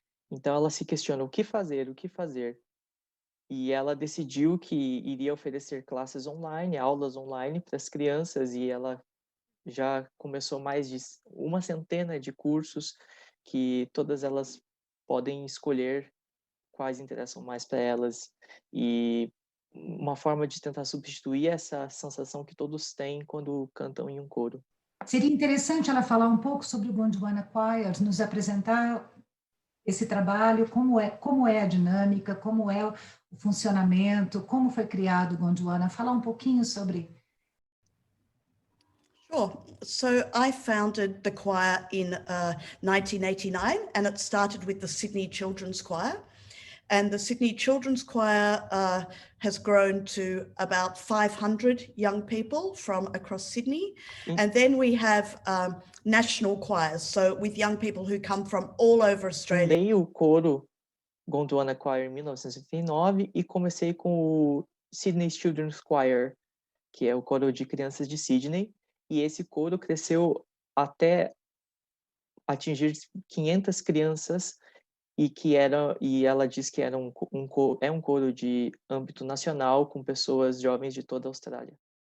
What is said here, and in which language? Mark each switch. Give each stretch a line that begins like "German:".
Portuguese: Então ela se questiona o que fazer, o que fazer. E ela decidiu que iria oferecer classes online, aulas online para as crianças, e ela já começou mais de uma centena de cursos que todas elas podem escolher quais interessam mais para elas, e uma forma de tentar substituir essa sensação que todos têm quando cantam em um coro. Seria interessante ela falar um pouco sobre o Gondwana Choir, nos apresentar esse trabalho, como é a dinâmica, como é o funcionamento, como foi criado o Gondwana, falar um pouquinho sobre.
English: Sure. So I founded the choir in 1989, and it started with the Sydney Children's Choir. And the Sydney Children's Choir has grown to about 500 young people from across Sydney. And then we have national choirs, so with young people who come from all over Australia.
Portuguese: Fundei o coro Gondwana Choir em 1989 e comecei com o Sydney Children's Choir, que é o coro de crianças de Sydney, e esse coro cresceu até atingir 500 crianças, e ela diz que era um coro de âmbito nacional, com pessoas jovens de toda a Austrália.